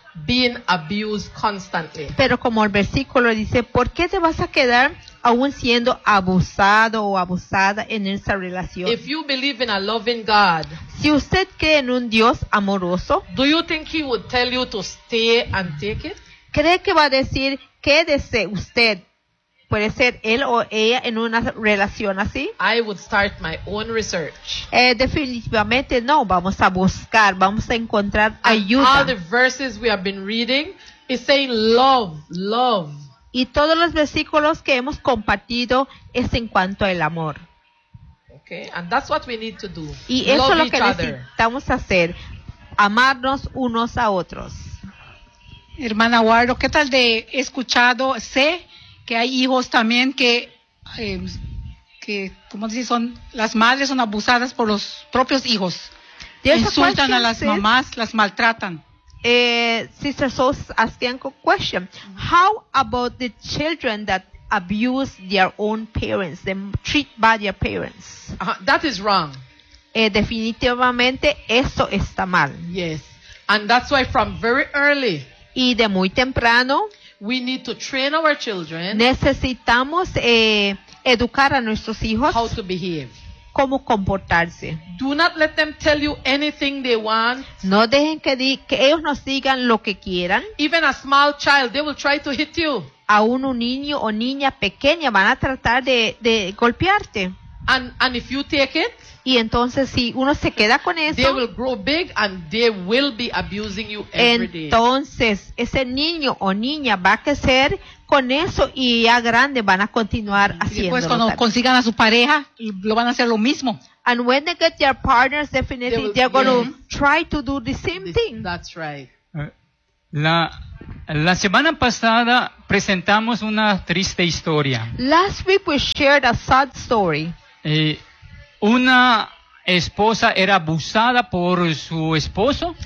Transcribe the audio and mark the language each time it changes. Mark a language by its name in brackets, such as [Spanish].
[English] Being abused constantly. [Spanish] Pero como el versículo dice, ¿por qué te vas a quedar aún siendo abusado o abusada en esa relación? [English] If you believe in a loving God, [Spanish] si usted cree en un Dios amoroso, [English] do you think he would tell you to stay and take it? [Spanish] ¿Cree que va a decir quédese usted? Puede ser él o ella en una relación así. [English] I would start my own research. [Spanish] Definitivamente no. Vamos a buscar. Vamos a encontrar ayuda. [English] And all the verses we have been reading is saying love, love. [Spanish] Y todos los versículos que hemos compartido es en cuanto al amor. [English] Okay, and that's what we need to do. [Spanish] Y eso es lo que necesitamos hacer. Amarnos unos a otros. Hermana Guardo, ¿qué tal de escuchado? Sé que hay hijos también que ¿cómo decir? Son las madres son abusadas por los propios hijos. Insultan a las mamás, las maltratan. [English] Sister Souls asking a question. How about the children that abuse their own parents, they treat bad their parents? That is wrong. [Spanish] Definitivamente eso está mal. [English] Yes. And that's why from very early. [Spanish] Y de muy temprano. [English] We need to train our children. [Spanish] Necesitamos educar a nuestros hijos. [English] How to behave. [Spanish] Cómo comportarse. [English] Do not let them tell you anything they want. [Spanish] No dejen que ellos nos digan lo que quieran. [English] Even a small child, they will try to hit you. [Spanish] Aún un niño o niña pequeña van a tratar de golpearte. [English] And if you take it. [Spanish] Y entonces si uno se queda con eso, [English] they will grow big and they will be abusing you every [Spanish] entonces, [English] day. [Spanish] Entonces, ese niño o niña va a crecer con eso y ya grande van a continuar haciéndolo. Y después cuando también consigan a su pareja, lo van a hacer lo mismo. [English] And when they get their partners, definitely they're going to try to do the same thing. That's right. [Spanish] La La semana pasada presentamos una triste historia. [English] Last week we shared a sad story. [Spanish] Una esposa era abusada por su esposo.